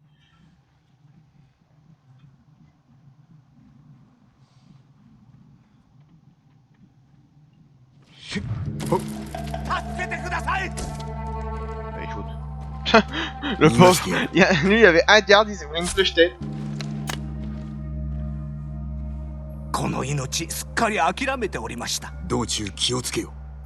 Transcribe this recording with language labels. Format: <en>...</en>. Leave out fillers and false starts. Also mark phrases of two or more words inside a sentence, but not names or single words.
<fr>Bah écoute. Le pauvre, lui il avait un garde, il s'est pris une flèche-tête.</fr> <ja>この命すっかり諦めておりました。道中気をつけよ。</ja>